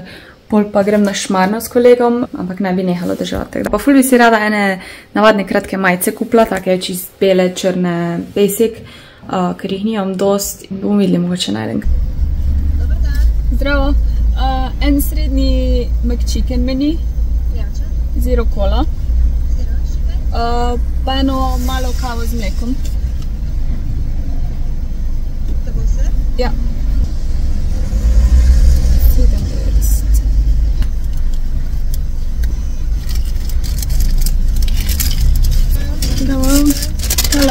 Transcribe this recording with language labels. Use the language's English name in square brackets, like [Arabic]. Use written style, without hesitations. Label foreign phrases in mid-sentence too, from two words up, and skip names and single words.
[Slovenian] Pol pa grem na Šmarno s kolegom, ampak ne bi nehalo deževati. Pa ful bi si rada ene navadne kratke majice kupila, take čist bele, črne, basic, ker jih nimam dost in bomo videli, mogoče najdem. [Croatian] Dobar dan. [Slovenian] Zdravo. En srednji McChicken meni. Jača. Zero cola. [English] Zero sugar. [Slovenian] Pa eno malo kavo z mlekom. To bo vse? Ja. Hvala. Hvala.